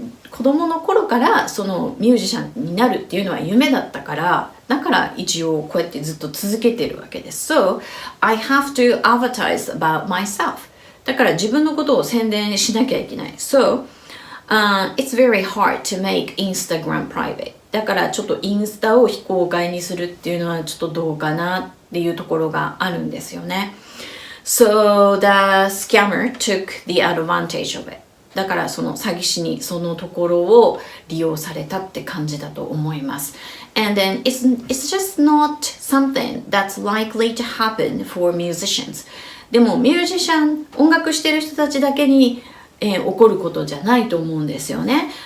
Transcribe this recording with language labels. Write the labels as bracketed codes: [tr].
[ja] 子供の頃からそのミュージシャンになるっていうのは夢だったから、だから一応こうやってずっと続けてるわけです。 [en] So I have to advertise about myself. [ja] だから自分のことを宣伝しなきゃいけない。 [en] So, it's very hard to make Instagram private. [ja] だからちょっとインスタを非公開にするっていうのはちょっとどうかなっていうところがあるんですよね。 [en] So, the scammer took the advantage of it. [ja] だからその詐欺師にそのところを利用されたって感じだと思います。 [en] And then it's just not something that's likely to happen for musicians. [ja] でもミュージシャン、音楽してる人たちだけに、起こることじゃないと思うんですよね。